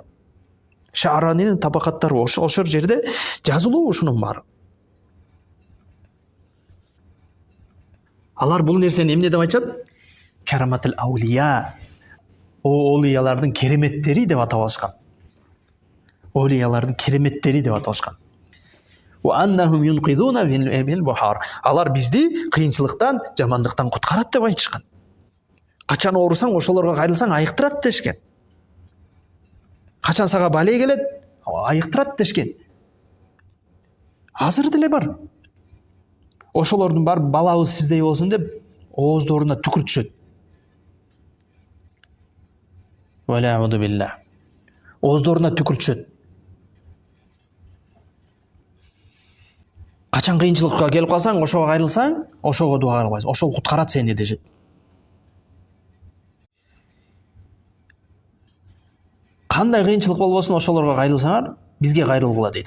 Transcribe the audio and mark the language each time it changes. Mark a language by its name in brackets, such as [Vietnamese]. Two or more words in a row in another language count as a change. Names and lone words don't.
[Kyrgyz] Шааранинин табакаттары ошол жерде жазылуу ушунун баары. Алар бул нерсени эмне деп айтышат? [Arabic] كرامات الأولياء. [Kyrgyz] Олиялардын кереметтери деп атап алышкан. Олиялардын кереметтери деп атап алышкан. [Arabic] وأنهم ينقذون في البحار. [Kyrgyz] Алар бизди кыйынчылыктан, жамандыктан куткарат деп айтышкан. Качан оорусаң, ошолорго кайрылсаң айыктырат дешкен. Качан сага бале келет, айыктырат дешкен. Азыр деле бар. Ошолордун бар балабыз сиздей болсун деп ооздоруна түкүртүшөт. [Arabic] والعياذ بالله. [Kyrgyz] Ооздоруна түкүртүшөт. Качан кыйынчылыкка келип калсаң, ошого кайрылсаң, ошого дуа кылбайсың. Ошол куткарат сени дешет. Кандай кыйынчылык болбосун, ошолорго кайрылсаңар, бизге кайрылгыла дейт.